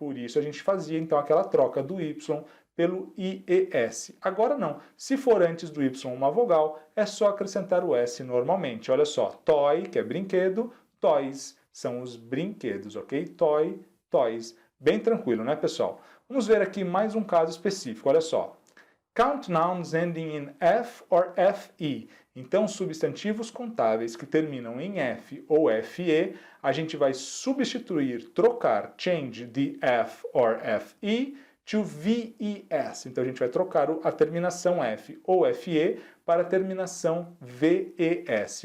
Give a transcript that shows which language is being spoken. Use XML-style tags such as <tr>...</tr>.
<pt>Por isso a gente fazia então aquela troca do Y pelo IES. Agora não. Se for antes do Y uma vogal, é só acrescentar o S normalmente. Olha só, toy, que é brinquedo, toys são os brinquedos, ok? Toy, toys. Bem tranquilo, né, pessoal? Vamos ver aqui mais um caso específico, olha só.</pt> <en>Count nouns ending in F or FE.</en> <pt>Então, substantivos contáveis que terminam em F ou FE, a gente vai substituir, trocar,</pt> <en>change the F or FE to VES.</en> <pt>Então, a gente vai trocar a terminação F ou FE para a terminação VES.</pt>